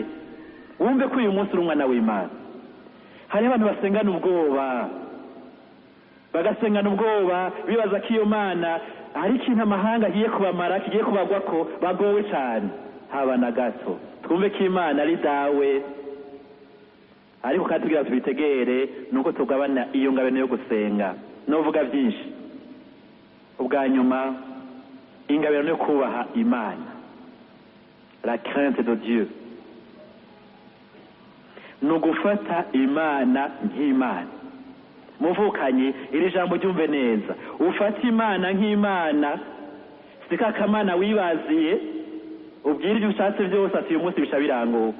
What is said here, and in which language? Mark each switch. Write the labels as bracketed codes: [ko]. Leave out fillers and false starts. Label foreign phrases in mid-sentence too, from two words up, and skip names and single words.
[rn] Wumve ko uyu munsi uri umwana w'Imana. Hari abantu basengana ubwoba, bagasengana ubwoba bibaza ko iyo Mana hari ikintu amahanga agiye kubamara, kigiye kubagwa ko bagowe cyane. Haba na gato. Twumve ko Imana ari dawe, ariko kandi tugira tubitegere nuko tugabana iyo ngabano yo gusenga. Novuga byinshi. Ubwa nyuma, ingabano yo kubaha Imana, [fr] la crainte de Dieu, [rn] nugufata Imana nk'Imana. Muvukanye iri jambo ryumve neza, ufata Imana nk'Imana, sika kamana wibaziye ubwira ibyo ushatse byose ati uyu munsi bisha biranguka.